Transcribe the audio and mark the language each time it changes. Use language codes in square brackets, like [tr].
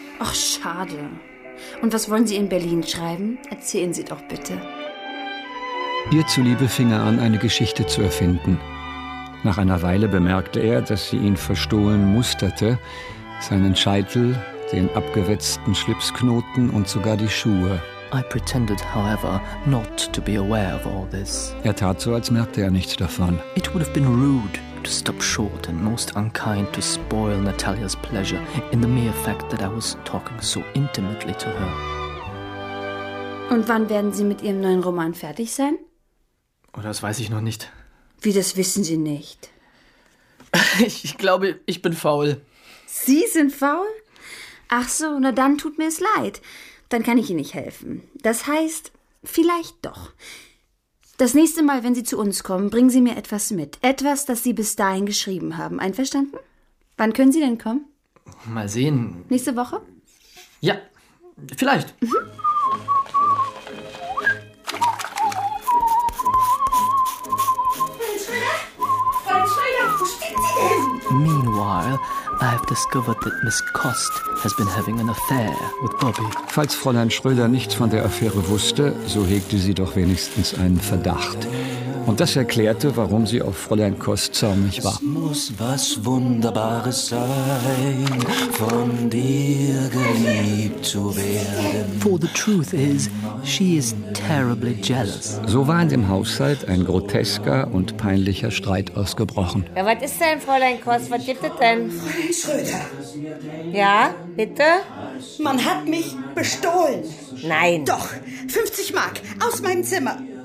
[de] Ach, schade. Und was wollen Sie in Berlin schreiben? Erzählen Sie doch bitte. Ihr zuliebe fing er an, eine Geschichte zu erfinden. Nach einer Weile bemerkte er, dass sie ihn verstohlen musterte, seinen Scheitel, den abgewetzten Schlipsknoten und sogar die Schuhe. [en] I pretended, however, not to be aware of all this. [de] Er tat so, als merkte er nichts davon. [en] It would have been rude to stop short and most unkind to spoil Natalia's pleasure in the mere fact that I was talking so intimately to her. [de] Und wann werden Sie mit Ihrem neuen Roman fertig sein? Oh, das weiß ich noch nicht. Wie, das wissen Sie nicht? Ich glaube, ich bin faul. Sie sind faul? Ach so, na dann tut mir es leid. Dann kann ich Ihnen nicht helfen. Das heißt, vielleicht doch. Das nächste Mal, wenn Sie zu uns kommen, bringen Sie mir etwas mit. Etwas, das Sie bis dahin geschrieben haben. Einverstanden? Wann können Sie denn kommen? Mal sehen. Nächste Woche? Ja, vielleicht. [en] I have discovered that Miss Kost has been having an affair with Bobby. [de] Falls Fräulein Schröder nichts von der Affäre wusste, so hegte sie doch wenigstens einen Verdacht. Und das erklärte, warum sie auf Fräulein Kost zornig war. Es muss was Wunderbares sein, von dir geliebt zu werden. [en] For the truth is, she is terribly jealous. [de] So war in dem Haushalt ein grotesker und peinlicher Streit ausgebrochen. Ja, was ist denn, Fräulein Kost? Was gibt es denn? Fräulein Schröder. Ja, bitte? Man hat mich bestohlen. Nein. Doch, 50 Mark aus meinem Zimmer.